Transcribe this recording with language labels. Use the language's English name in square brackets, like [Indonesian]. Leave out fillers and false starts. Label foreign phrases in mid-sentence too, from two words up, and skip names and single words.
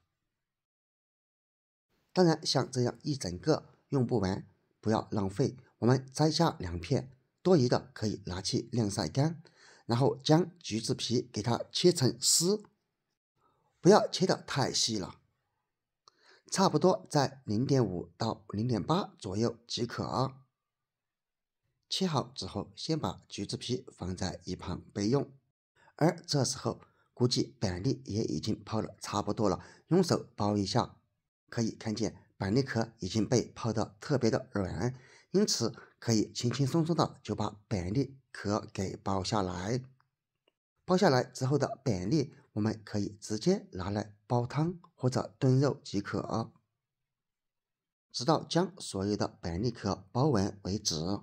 [Chinese] 當然像這樣一整個用不完，不要浪費，我們摘下2片，多餘的可以拿去晾曬乾，然後將橘子皮給它切成絲，不要切得太細了，差不多在 0.5 到 0.8 左右即可。切好之後，先把橘子皮放在一旁備用。而這時候估計板栗也已經泡得差不多了，用手包一下，可以看見板栗殼已經被泡得特別的軟，因此可以輕輕鬆鬆的就把板栗殼給剥下來。剥下來之後的板栗，我們可以直接拿來煲湯或者燉肉即可，直到將所有的板栗殼剝完為止。